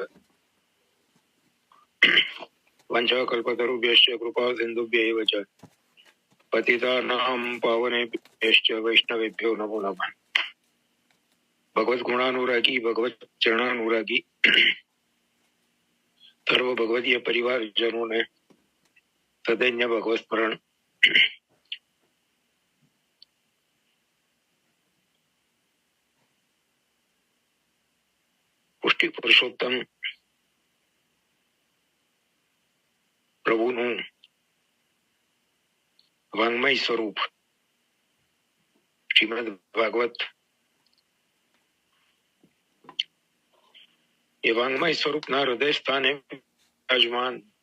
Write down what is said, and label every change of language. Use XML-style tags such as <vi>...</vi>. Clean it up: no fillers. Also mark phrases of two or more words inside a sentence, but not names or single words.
<sa>वंशकल्पतरुभ्यश्च कृपा सिन्धुभ्यैव च पतितानां पावनेभ्यश्च वैष्णवेभ्यो नमो नमः।</sa> <hi>भगवत गुणानुरागी, भगवत चरणानुरागी सर्व भगवतीय परिवारजनों ने सदैन्य भगवत स्मरण પુષ્ટિ પુરુષોત્તમ</hi> <gu>પ્રભુનું વાંગ્મય સ્વરૂપ શ્રીમદ ભાગવત, એ વાંગ્મય સ્વરૂપના હૃદય સ્થાને વિરાજમાન</gu>